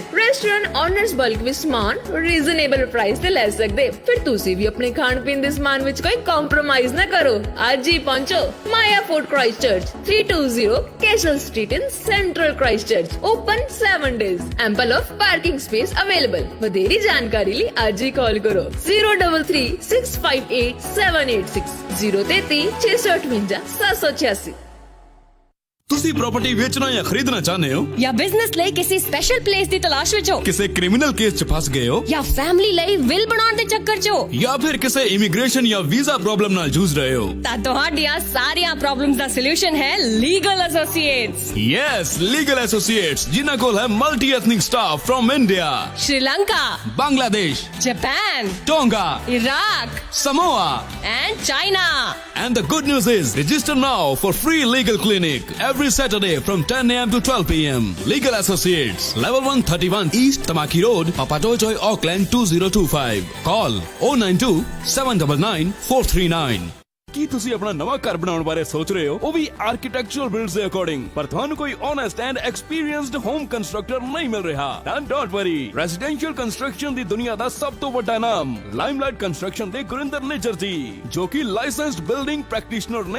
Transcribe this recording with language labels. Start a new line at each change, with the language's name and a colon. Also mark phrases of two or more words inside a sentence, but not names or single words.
English: restaurant owners
Punjabi: ਬਲਕ ਵਿੱਚ ਸਮਾਨ
English: reasonable price
Punjabi: ਤੇ ਲੈ ਸਕਦੇ। ਫਿਰ ਤੁਸੀਂ ਵੀ ਆਪਣੇ ਖਾਣ ਪੀਣ ਦੇ ਸਮਾਨ ਵਿੱਚ ਕੋਈ ਕੰਪਰੋਮਾਈਜ਼ ਨਾ ਕਰੋ। ਅੱਜ ਹੀ ਪਹੁੰਚੋ ਮਾਇਆ ਫੂਡ ਕ੍ਰਾਈਸਟਚਰਚ, 320 ਕੈਸਲ ਸਟਰੀਟ ਇਨ ਸੈਂਟਰਲ ਕ੍ਰਾਈਸਟਚਰਚ।
English: ਓਪਨ 7 days, ample of parking space available।
Punjabi: ਵਧੇਰੀ ਜਾਣਕਾਰੀ ਲਈ ਅੱਜ ਹੀ ਕਾਲ ਕਰੋ 033658786 033 658 786। ਤੁਸੀਂ ਪ੍ਰਾਪਰਟੀ ਵੇਚਣਾ ਜਾਂ ਖਰੀਦਣਾ ਚਾਹੁੰਦੇ ਹੋ ਜਾਂ ਬਿਜ਼ਨਸ ਲਈ ਕਿਸੇ
English: special place
Punjabi: ਦੀ ਤਲਾਸ਼ ਵਿੱਚ ਹੋ ਕਿਸੇ
English: criminal case
Punjabi: 'ਚ ਫਸ ਗਏ ਹੋ ਜਾਂ ਫੈਮਿਲੀ ਲਈ ਵਿਲ ਬਣਾਉਣ ਦੇ ਚੱਕਰ 'ਚ ਹੋ ਜਾਂ ਫਿਰ ਕਿਸੇ ਇਮੀਗ੍ਰੇਸ਼ਨ ਜਾਂ
English: visa problem
Punjabi: ਨਾਲ ਜੂਝ ਰਹੇ ਹੋ ਤਾਂ ਤੁਹਾਡੀਆਂ ਸਾਰੀਆਂ ਪ੍ਰੋਬਲਮਸ ਦਾ ਸੋਲੂਸ਼ਨ ਹੈ ਲੀਗਲ ਐਸੋਸੀਏਟਸ ਯੈਸ ਲੀਗਲ ਐਸੋਸੀਏਟਸ ਜਿਨ੍ਹਾਂ ਕੋਲ ਹੈ
English: multi ethnic staff from
Punjabi: ਇੰਡੀਆ ਸ਼੍ਰੀਲੰਕਾ ਬੰਗਲਾਦੇਸ਼ ਜਾਪਾਨ ਟੋਂਗਾ ਇਰਾਕ ਸਮੋਆ
English: and China. And the good news is, register now for free legal clinic every Saturday from 10 a.m. to 12 p.m. Legal Associates, level 131 East Tamaki Road, Papatoetoy, Auckland 2025. Call 092 799 439.
Punjabi: ਕੀ ਤੁਸੀਂ ਆਪਣਾ ਨਵਾਂ ਘਰ ਬਣਾਉਣ ਬਾਰੇ ਸੋਚ ਰਹੇ ਹੋ ਉਹ ਵੀ
English: architectural builds
Punjabi: ਦੇ ਅਕੋਰਡਿੰਗ ਪਰ ਤੁਹਾਨੂੰ ਕੋਈ
English: honest and experienced home constructor
Punjabi: ਨਹੀਂ ਮਿਲ ਰਿਹਾ ਤਾਂ ਡੋਂਟ
English: worry residential construction
Punjabi: ਦੀ ਦੁਨੀਆ ਦਾ ਸਭ ਤੋਂ ਵੱਡਾ ਨਾਮ ਲਾਈਮਲਾਈਟ ਕੰਸਟਰਕਸ਼ਨ ਦੇ ਗੁਰਿੰਦਰ ਨਿੱਜਰ ਜੀ ਜੋ ਕਿ
English: licensed building practitioner
Punjabi: ਨੇ